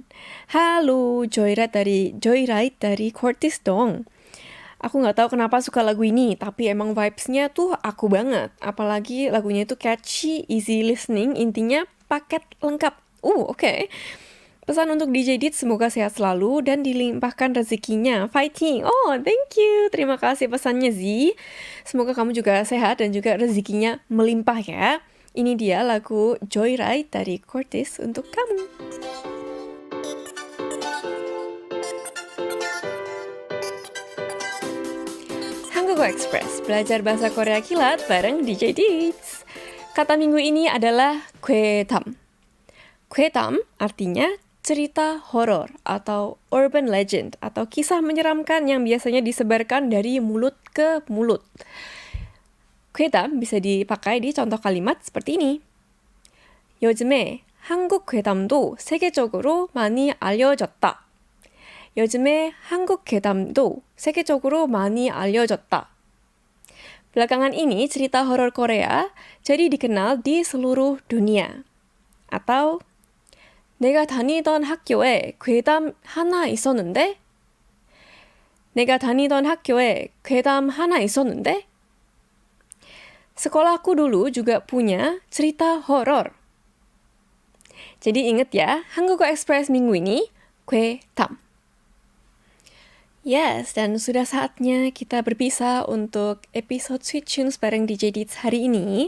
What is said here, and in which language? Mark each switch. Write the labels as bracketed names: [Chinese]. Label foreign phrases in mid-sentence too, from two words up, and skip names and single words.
[Indonesian] Halo, Joyride dari Curtis dong. Aku nggak tahu kenapa suka lagu ini, tapi emang vibes-nya tuh aku banget. Apalagi lagunya itu [English] catchy, easy listening, [Indonesian] intinya paket lengkap. Oke. Pesan untuk DJ Dit, semoga sehat selalu dan dilimpahkan rezekinya. [English] Fighting. Thank you. [Indonesian] Terima kasih pesannya, Z. Semoga kamu juga sehat dan juga rezekinya melimpah ya. Ini dia lagu Joyride dari Curtis untuk kamu. Hangugo Express, belajar bahasa Korea kilat bareng DJ Dits. Kata minggu ini adalah 괴담. 괴담 artinya cerita horor atau [English] urban legend [Indonesian] atau kisah menyeramkan yang biasanya disebarkan dari mulut ke mulut. 괴담 bisa dipakai di contoh kalimat seperti ini. [Korean] 요즘에 한국 괴담도 세계적으로 많이 알려졌다. 요즘에 한국 괴담도 세계적으로 많이 알려졌다. [Indonesian] Belakangan ini cerita horor Korea jadi dikenal di seluruh dunia. [Korean] Atau 내가 다니던 학교에 괴담 하나 있었는데? 내가 다니던 학교에 괴담 하나 있었는데? [Indonesian] Sekolahku dulu juga punya cerita horor. Jadi ingat ya, Hangugo Express minggu ini, 괴담. Yes, dan sudah saatnya kita berpisah untuk episode Sweet Tunes bareng DJ Deets hari ini.